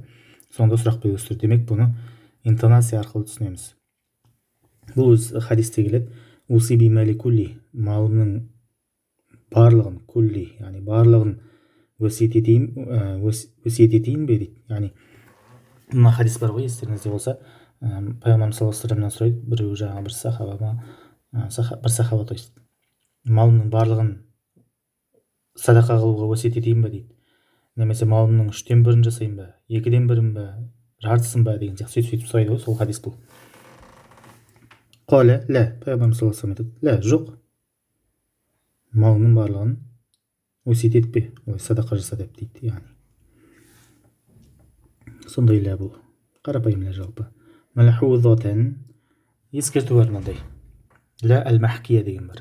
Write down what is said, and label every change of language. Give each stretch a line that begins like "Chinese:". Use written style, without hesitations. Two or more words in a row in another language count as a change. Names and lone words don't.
Kazakh: Сонда сұрақ белгісі тұр. Демек, бұны интонация арқылы түсінеміз. Бұл өз хадисте келеді.
Arabic: أوصي بمالي كله,
Kazakh: малымның барлығын, кулли, яғни барлығын өсиет етейін бе дейді. Яғни мына хадис бар ғой, естеріңізде болса, пайғамбарымыз
Arabic: صلى الله عليه وسلم
Kazakh: сұрайды, біреу жаңағы бір сахаба,
Russian: то есть
Kazakh: малымның барлығын садақа қылуға өсиет етейін бе дейді. Немесе малымның 1/3 жасайын ба, 2/1 ба, жартысын ба деген сияқты сөйтіп сұрайды ғой, сол хадис бұл.
Arabic: قال، لا,
Kazakh: пайғамбарымыз
Arabic: صلى الله عليه وسلم
Kazakh: айтады, лә, жоқ. Малының барлығын өсиет етпе, олай садақа жаса деп дейді, яғни. Сондай лә бұл. Қарапайым лә жалпы. Малхузатан, ескерту бар мынандай.
Arabic: لا المحكية
Kazakh: деген бар.